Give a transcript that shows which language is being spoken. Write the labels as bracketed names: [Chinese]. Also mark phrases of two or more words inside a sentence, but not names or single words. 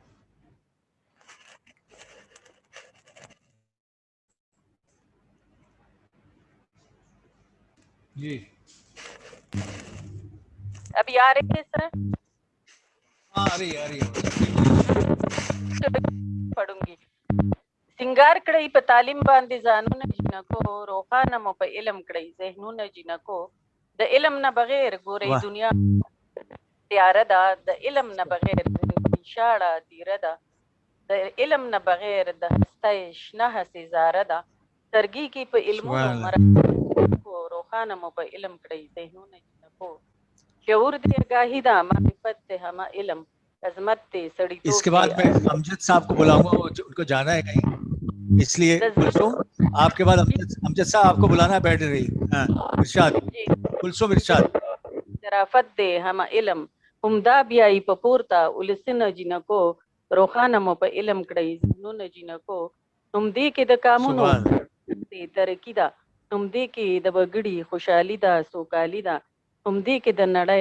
[Urdu] جی ابھی آ رہی ہے سر؟ آ رہی ہے. پڑھوں گی. [Pashto] سنگار کړی په تعلیم باندې ځانونه جنکو روخانه مو په علم کړی ذهنونه جنکو د علم نه بغیر ګورې دنیا تیاره ده د علم نه بغیر زندگی شاړه تیره ده د علم نه بغیر د هسته شنه هزاره ده سرګي کې په علمونو مرکو روخانه مو په علم کړی ذهنونه جنکو شعور دې آگاهی ده معرفت دې هم علم عظمت دې سړی. [Urdu] اس کے بعد میں امجد صاحب کو بلاؤں گا, ان کو جانا ہے کہیں, اس لیے کلثوم آپ کے بعد امجد صاحب آپ کو بلانا بیٹھ رہی. ہاں ارشاد کلثوم ارشاد. [Pashto] شرافت دې هم علم همدا بیاي په پورته ولسنه جنکو روخانه مو په علم کړی ذهنونه جنکو هم دې کې د کامونو دې ترقی ده هم دې کې د بګړي خوشحالي ده سوکالي ده هم دې کې د نړۍ